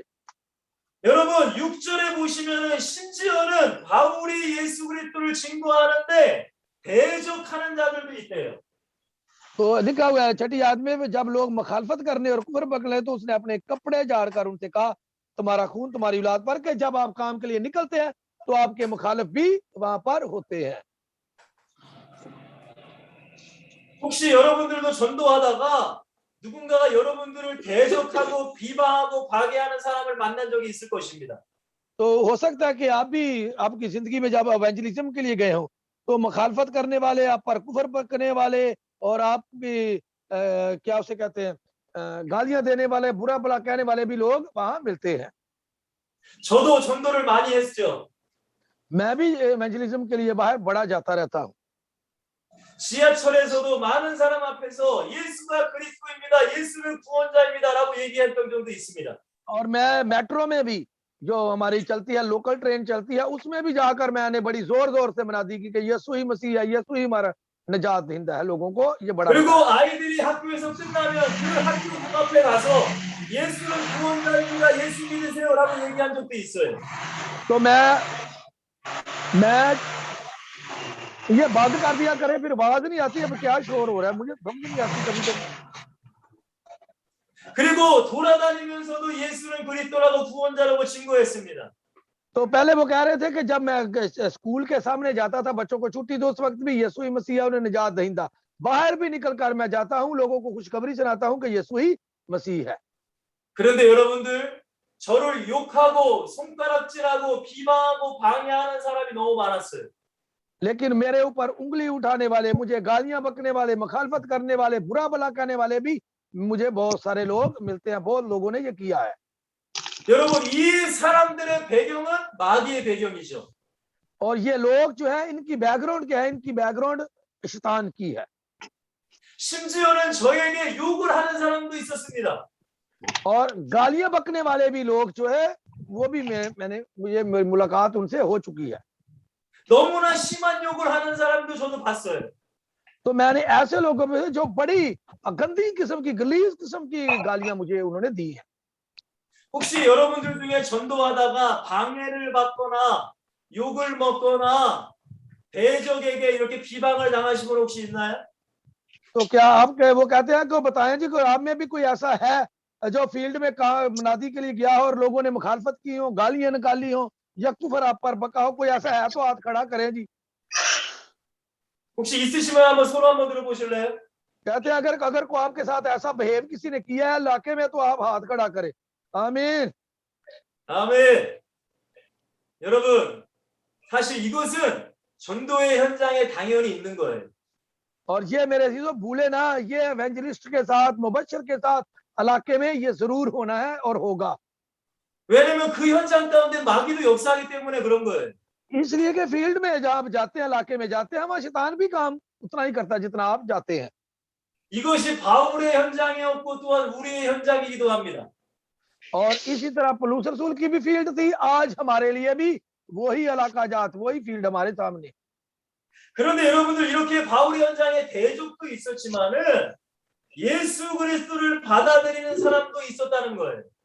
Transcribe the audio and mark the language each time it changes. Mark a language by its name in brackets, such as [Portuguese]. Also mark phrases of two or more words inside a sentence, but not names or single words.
[Korean] 여러분 6절에 보시면은 심지어는 바울이 예수 그리스도를 증거하는데 대적하는 자들도 있대요. [Hindi] तो लिखा हुआ है 6ठी आयत में, जब लोग मुखालफत करने और कुफर पकड़े तो उसने अपने कपड़े झाड़कर उनसे कहा, तुम्हारा खून तुम्हारी औलाद पर, के जब आप काम के लिए निकलते हैं तो आपके मुखालिफ भी वहां पर होते हैं। [Korean] 혹시 여러분들도 전도하다가 누군가가 여러분들을 대적하고 비방하고 파괴하는 사람을 만난 적이 있을 것입니다. [Hindi] तो हो सकता है कि आप भी आपकी जिंदगी में जब एवेंजलिज्म के लिए गए हो तो मुखालफत करने वाले, आप पर कुफर करने वाले और आप भी क्या उसे कहते हैं, गालियां देने वाले, बुरा भला कहने वाले भी लोग वहां मिलते हैं। [Korean] 저도 전도를 많이 했죠. [Hindi] मैं भी एवेंजलिज्म के लिए बाहर बड़ा जाता रहता हूँ। [Korean] 지하철에서도 많은 사람 앞에서 예수가 그리스도입니다, 예수는 구원자입니다라고 얘기했던 적도 있습니다. [Hindi] और मैं मेट्रो में भी, जो हमारी चलती है, [English] local train [Hindi] चलती है, उसमें भी जाकर मैंने बड़ी जोर जोर से मनादी की कि यीशु ही मसीह है, यीशु ही हमारा निजात दहिंदा है। लोगों को ये बड़ा [Korean] 그리고 아이들이 학교에서 끝나면 그 학교 문 앞에 가서 예수는 구원자입니다, 예수 믿으세요라고 얘기한 적도 있어요. [Hindi] तो मैं ये बंद कर दिया करे, फिर आवाज नहीं आती, अब क्या शोर हो रहा है मुझे समझ नहीं आती कभी कभी। [Korean] 그리고 돌아다니면서도 예수는 그리스도라고 구원자라고 증거했습니다. [Hindi] तो पहले वो कह रहे थे कि जब मैं स्कूल के सामने जाता था, बच्चों को छुट्टी दो, उस वक्त भी यीशु ही मसीह है, उन्हें निजात दहिंदा। बाहर भी निकल कर मैं जाता हूँ, लोगों को खुशखबरी सुनाता हूँ कि यीशु ही मसीह है। [Korean] 그런데 여러분들, 저를 욕하고 손가락질하고 비방하고 방해하는 사람이 너무 많았어요. [Hindi] लेकिन मेरे ऊपर उंगली उठाने वाले, मुझे गालियां बकने वाले, मुखालफत करने वाले, बुरा भला कहने वाले भी मुझे बहुत सारे लोग मिलते हैं। बहुत लोगों ने ये किया है। [Korean] 여러분, 이 사람들의 배경은 마귀의 배경이죠. [Hindi] और ये लोग जो है, इनकी बैकग्राउंड क्या है? इनकी बैकग्राउंड शैतान की है। [Korean] 심지어는 저에게 욕을 하는 사람도 있었습니다. [Hindi] और गालियां बकने वाले भी लोग जो है, वो भी मुझे मुलाकात उनसे हो चुकी है। [Korean] 너무나 심한 욕을 하는 사람도 저도 봤어요. [Hindi] तो मैंने ऐसे लोगों में से जो बड़ी गंदी किस्म की, गलीज किस्म की गालियां मुझे उन्होंने दी है। [Korean] 혹시 여러분들 중에 전도하다가 방해를 받거나 욕을 먹거나 대적에게 이렇게 비방을 당하신 분 혹시 있나요? [Hindi] तो क्या आप वो कहते हैं कि बताएं जी, कोई आप में भी कोई ऐसा है जो फील्ड में मनादी के लिए गया हो और लोगों ने मुखालफत की हो, गालियां निकाली हो या कुफर आप पर बका हो? कोई ऐसा है तो हाथ खड़ा करें जी। [Korean] 혹시 있으시면 한번 손 한번 들어보실래요? [Hindi] कहते हैं अगर को आपके साथ ऐसा बिहेव किसी ने किया है इलाके में तो आप हाथ खड़ा करें। आमीन। [Korean] 아멘. 여러분, 사실 이것은 전도의 현장에 당연히 있는 거예요. [Hindi] और ये मेरे अजीजों भूले ना, ये एवेंजलिस्ट के साथ, मुबशर के साथ इलाके में ये जरूर होना है और होगा। [Korean] 왜냐면 그 현장 가운데 마귀도 역사하기 때문에 그런 거예요. [Hindi] इसलिए कि फील्ड में जब आप जाते हैं, इलाके में जाते हैं, वहां शैतान भी काम उतना ही करता है जितना आप जाते हैं। [Korean] 이것이 바울의 현장이었고 또한 우리의 현장이기도 합니다. [Hindi] और इसी तरह पौलुस रसूल की भी फील्ड थी, आज हमारे लिए भी वही इलाका जात, वही फील्ड हमारे सामने। [Korean] 그런데 여러분들, 이렇게 바울의 현장에 대적도 있었지만은 예수 그리스도를 받아들이는 사람도 있었다는 거예요.